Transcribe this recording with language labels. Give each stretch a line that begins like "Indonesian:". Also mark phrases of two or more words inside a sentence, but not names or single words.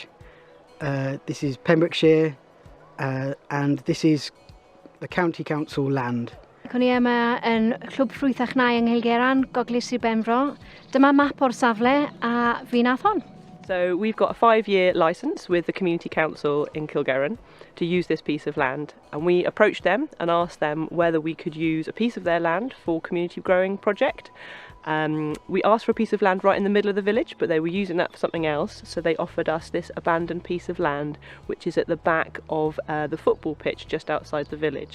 English: This is Pembrokeshire, and this is the County Council land.
Welsh: O'n i yma yn clwb Ffrwythau Chnau yng Cilgerran, Gogledd Sir Benfro. Dyma map o'r safle a fi nath hon.
English: So we've got a 5-year licence with the Community Council in Cilgerran to use this piece of land, and we approached them and asked them whether we could use a piece of their land for community growing project. We asked for a piece of land right in the middle of the village, but they were using that for something else, so they offered us this abandoned piece of land which is at the back of the football pitch just outside the village.